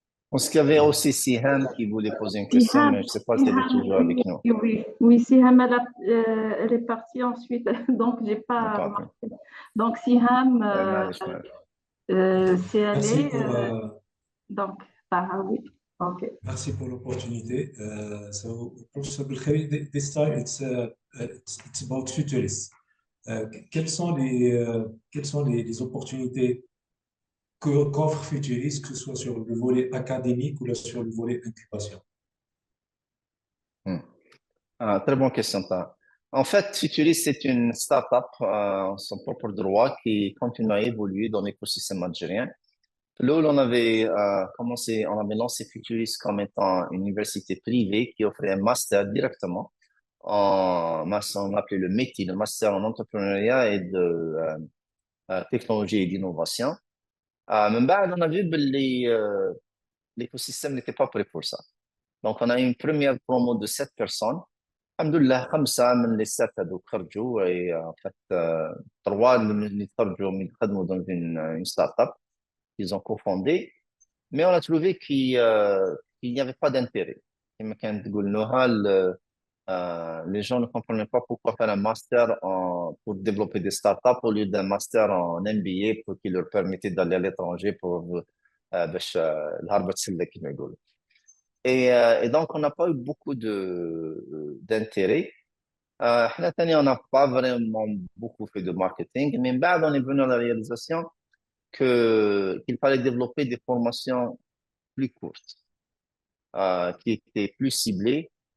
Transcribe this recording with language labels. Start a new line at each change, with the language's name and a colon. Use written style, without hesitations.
French: Parce qu'il y avait aussi Siham qui voulait poser une question, mais je ne sais pas si elle est toujours avec nous. Oui, Siham, elle est partie ensuite, donc je n'ai pas remarqué. Donc, Siham, c'est allé. Donc, oui. Okay. Merci pour l'opportunité.
English: So, Professor Belkhiri, this time it's about futurists.
French: Quelles sont les opportunités qu'offre Futuris, que ce soit sur le volet académique ou sur le volet incubation? Très bonne question. En fait, Futuris, c'est une start-up en son propre droit qui continue à évoluer dans l'écosystème algérien. Là où on avait on avait lancé Futuris comme étant une université privée qui offrait un master directement on appelait le METI, le master en entrepreneuriat et de technologie et d'innovation. Mais on a vu que l'écosystème n'était pas prêt pour ça. Donc, on a eu une première promo de 7 personnes. Alhamdoulilah, 5 من les 7
Arabic: هذوك خرجوا
French: et en fait 3
Arabic: اللي خرجوا من خدموا
French: dans une start-up qu'ils ont cofondée. Mais on a trouvé qu'il n'y avait pas d'intérêt.
Arabic: كما كانت تقول نهى
French: les gens ne comprenaient pas pourquoi faire un master pour développer des startups au lieu d'un master en MBA pour qui leur permettait d'aller à l'étranger pour
Arabic: الهربة تسلك كما يقولوا.
French: Et donc, on n'a pas eu beaucoup d'intérêt. On n'a pas vraiment beaucoup fait de marketing, mais on est venu à la réalisation qu'il fallait développer des formations plus courtes, qui étaient plus ciblées.